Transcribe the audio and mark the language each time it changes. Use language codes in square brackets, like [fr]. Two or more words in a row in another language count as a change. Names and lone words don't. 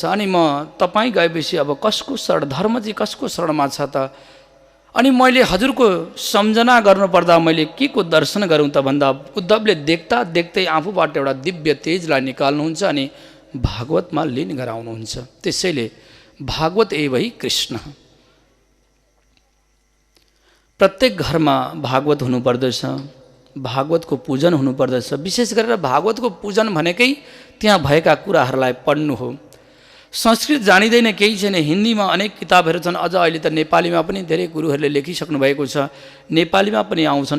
[ne] अनि म तपाईँ गएपछि अब कसको शरण, धर्मजी कसको शरणमा छ त? अनि मैले हजुरको सम्झना गर्नुपर्दा मैले के को दर्शन गरौँ त भन्दा उद्धवले देख्दा देख्दै आफूबाट एउटा दिव्य तेजलाई निकाल्नुहुन्छ अनि भागवतमा लीन गराउनुहुन्छ। त्यसैले [sa] भागवत एव हि कृष्ण। [ne] प्रत्येक घरमा भागवत हुनुपर्दछ, भागवतको पूजन हुनुपर्दछ। विशेष गरेर भागवतको पूजन भनेकै त्यहाँ भएका कुराहरूलाई पढ्नु हो। संस्कृत जानिँदैन केही छैन, हिन्दीमा अनेक किताबहरू छन्, अझ अहिले त नेपालीमा पनि धेरै गुरुहरूले लेखिसक्नु भएको छ, नेपालीमा पनि आउँछन्।